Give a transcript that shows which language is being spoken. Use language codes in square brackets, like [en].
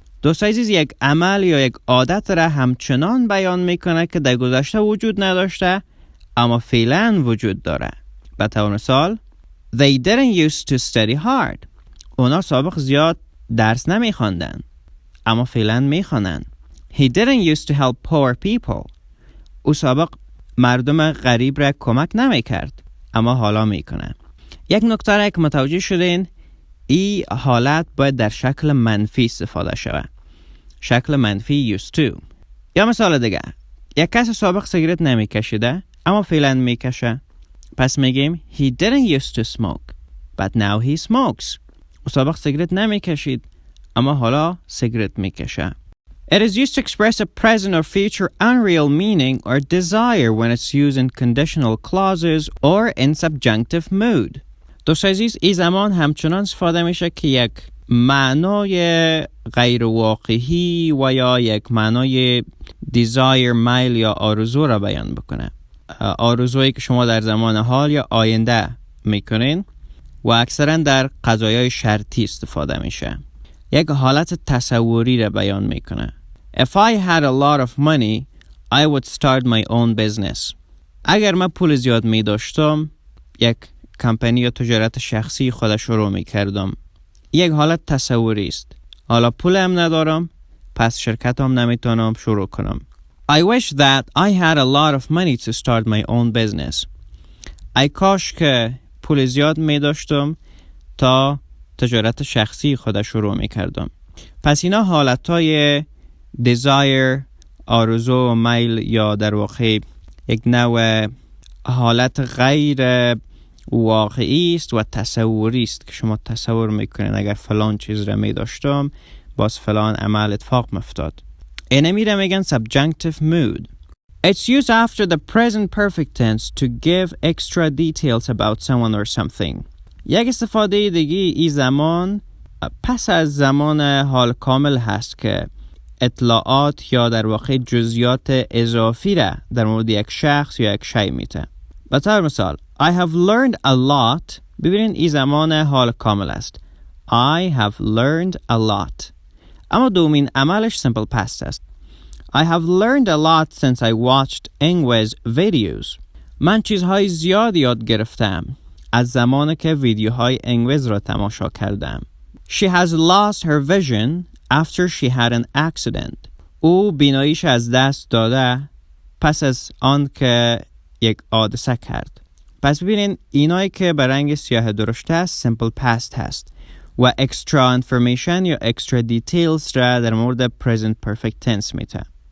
[fa] دوست عزیز یک عمل یا یک عادت را همچنان بیان میکنه که در گذشته وجود نداشته اما فعلا وجود داره. به طور مثال [en] They didn't used to study hard. [fa] اونا سابق زیاد درس نمیخواندن اما فعلا میخوانن. [en] He didn't used to help poor people. [fa] او سابق مردم غریب را کمک نمیکرد اما حالا میکنه. یک نکته را که متوجه شدین این حالت باید در شکل منفی استفاده شود. شکل منفی used to. یا مثال دیگه یک کس سابق سیگرت نمیکشیده اما فعلا میکشه. پس میگیم [en] He didn't used to smoke but now he smokes. [fa] او سابق سیگرت نمیکشید اما حالا سیگرت میکشه. [en] It is used to express a present or future unreal meaning or desire when it's used in conditional clauses or in subjunctive mood. [fa] دوست عزیز این زمان همچنان استفاده میشه که یک معنای غیر واقعی و یا یک معنای desire میل یا آرزو را بیان بکنه. آرزویی که شما در زمان حال یا آینده میکنین و اکثرا در قضایای شرطی استفاده میشه. یک حالت تصوری را بیان میکنه. [en] If I had a lot of money, I would start my own business. [fa] اگر من پول زیاد می داشتم، یک کمپانی یا تجارت شخصی خود شروع می کردم. یک حالت تصوری است. حالا پولم ندارم، پس شرکتم نمیتونم شروع کنم. [en] I wish that I had a lot of money to start my own business. [fa] ای کاش که پول زیاد می داشتم تا تجارت شخصی خود شروع می کردم. پس اینا حالتهای desire، آرزو و میل یا در واقع یک نوع حالت غیر واقعی است و تصوری است که شما تصور میکنید اگر فلان چیز را می داشتم باز فلان عمل اتفاق میفتاد. اینمی را میگن subjunctive mood. [en] It's used after the present perfect tense to give extra details about someone or something. [fa] یک استفاده دیگه ای زمان پس از زمان حال کامل هست که اطلاعات یا در واقع جزئیات اضافی را در مورد یک شخص یا یک شی میده. به طور مثال [en] I have learned a lot. [fa] ببینید این زمان حال کامل است. [en] I have learned a lot. [fa] اما دومین عملش simple past است. [en] I have learned a lot since I watched English videos. [fa] من چیزهای زیاد یاد گرفتم از زمانی که ویدیوهای انگلیسی را تماشا کردم. [en] She has lost her vision after she had an accident. [fa] او بیناییش از دست داده پس از آن که یک حادثه کرد. پس ببینین اینایی که به رنگ سیاه درشته است simple past هست و extra information یا extra details را در مورد present perfect tense میده.